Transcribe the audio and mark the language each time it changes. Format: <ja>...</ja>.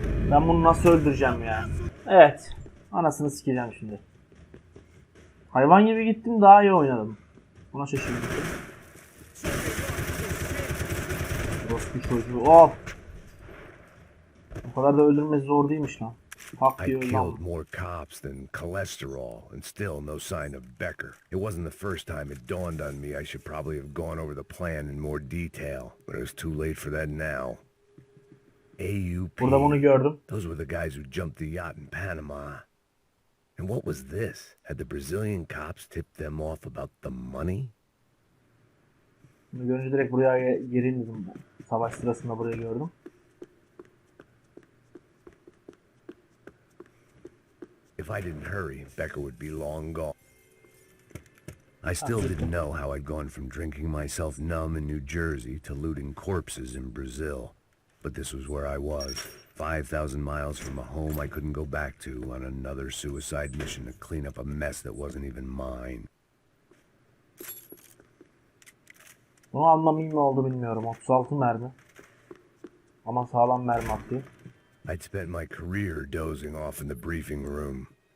<tr>Ben bunu nasıl öldüreceğim ya? Evet. Anasını sikeceğim şimdi. Hayvan gibi gittim, daha iyi oynadım. Buna şaşırdım. Orospu çocuğu. Of. O kadar da öldürmesi zor değilmiş lan. Hak</tr> <en>I</en> <tr>diyor</tr> <en>killed</en> <tr>lan.</tr> <en>more cops than cholesterol, and still no sign of Becker. It wasn't the first time it dawned on me I should probably have gone over the plan in more detail, but it was too late for that now. AUP.</en> <tr>Burada bunu gördüm.</tr> <en>Those were the guys who jumped the yacht in Panama. And what was this? Had the Brazilian cops tipped them off about the money?</en> <tr>Bunu görünce direkt buraya gireyim dedim. Savaş sırasında burayı gördüm.</tr> <en>If I didn't hurry, Becker would be long gone. I still didn't know how I'd gone from drinking myself numb in New Jersey to looting corpses in Brazil. But this was where I was, 5,000 miles from a home I couldn't go back to on another suicide mission to clean up a mess that wasn't even mine.</en> <tr>Bunu anlamayayım ne oldu bilmiyorum. 36 mermi. Ama sağlam mermi atıyor.</tr> <en>I'd spent my career dozing off in the briefing room.</en>